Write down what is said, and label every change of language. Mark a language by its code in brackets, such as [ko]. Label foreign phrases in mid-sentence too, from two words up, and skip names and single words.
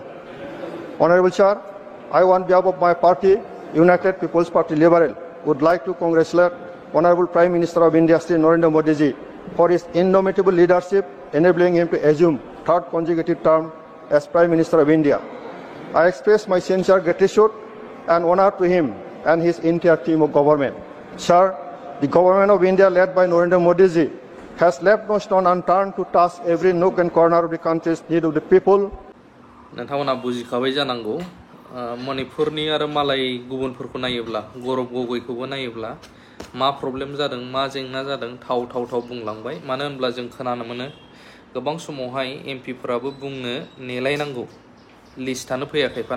[en] Honorable Chair, I on behalf of my party, United People's Party Liberal, would like to congratulate Honorable Prime Minister of India, Sri Narendra Modi ji, for his indomitable leadership, enabling him to assume third consecutive term as Prime Minister of India. I express my sincere gratitude and honor to him and his entire team of government. Sir, the government of India led by Narendra Modi ji has left no stone unturned to touch every nook and corner of the country's need of the people. [brx] नोंथांमोना बुजिखाबाय जानांगौ मणिपुरनि आरो मालाय गुबुनफोरखौ नायोब्ला गौरब गगैखौबो नायोब्ला मा प्रब्लेम जादों मा जेंना जादों थाव थाव थाव बुंलांबाय मानो होनब्ला जों खोनानो मोनो गोबां समावहाय एमपिफोराबो बुंनो नेलायनांगौ लिस्टआनो फैया खायफाना